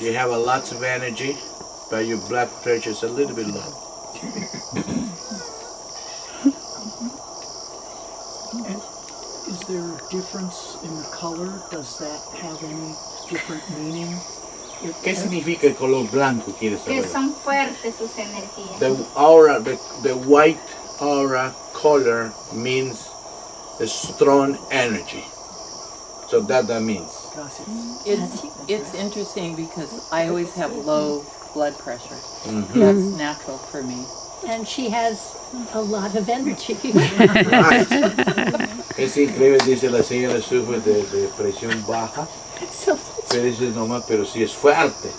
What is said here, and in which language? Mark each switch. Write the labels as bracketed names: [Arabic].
[English] You have a lot of energy, but your blood pressure is a little bit low. Is there a difference in the color? Does that have any different meaning? [Spanish] ¿Qué significa el color blanco? ¿Quieres Que saber? son fuertes sus energías. [English] The aura, the white aura color means a strong energy. So that means. It's interesting because I always have low blood pressure. Mhm. That's natural for me. And she has a lot of energy. Right. [Spanish] Es increíble, dice la señora, sufre de presión baja. [English] So [Spanish] Pero dice nomás, pero sí es fuerte.